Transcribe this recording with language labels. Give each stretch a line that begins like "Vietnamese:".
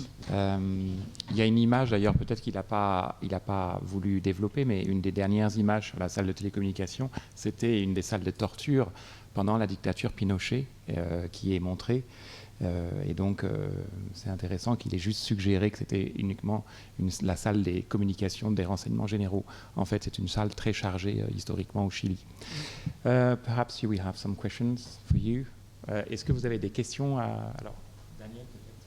French: Il y a une image, d'ailleurs, peut-être qu'il n'a pas voulu développer, mais une des dernières images sur la salle de télécommunication, c'était une des salles de torture pendant la dictature Pinochet qui est montrée. Et donc, c'est intéressant qu'il ait juste suggéré que c'était uniquement la salle des communications des renseignements généraux. En fait, c'est une salle très chargée historiquement au Chili.
English: Perhaps we have some questions for you.
French: Est-ce que vous avez des questions alors, Danièle, peut-être.